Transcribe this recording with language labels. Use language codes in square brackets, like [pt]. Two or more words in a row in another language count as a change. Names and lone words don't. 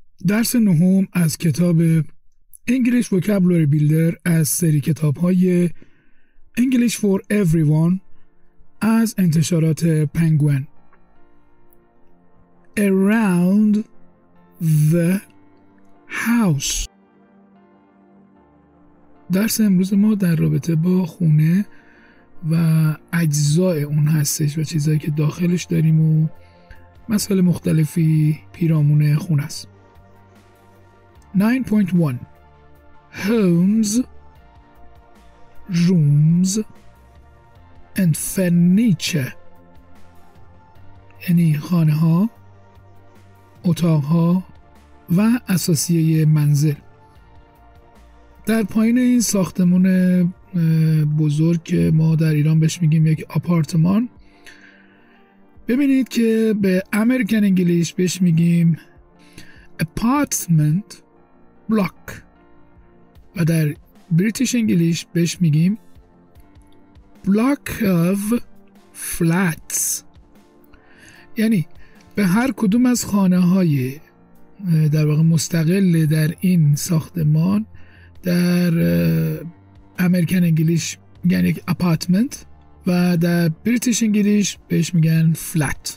[fa] درس نهم از کتاب English Vocabulary Builder از سری کتاب‌های English for Everyone از انتشارات پنگوئن. [en] Around the house. [fa] درس امروز ما در رابطه با خونه و اجزای اون هستش و چیزایی که داخلش داریم و مسائل مختلفی پیرامون خونه است. [en] 9.1 Homes, rooms and furniture. [fa] یعنی خانه ها، اتاق ها و اساسیه منزل. در پایین این ساختمون بزرگ که ما در ایران بهش میگیم یک آپارتمان، ببینید که به [en] American English [fa] بهش میگیم [en] apartment block [fa] و در [en] British English [fa] بهش میگیم [en] block of flats. [fa] یعنی به هر کدوم از خانه های در واقع مستقل در این ساختمان در [en] American English [fa] میگن یک اپارتمنت و در [en] British English [fa] بهش میگن فلت.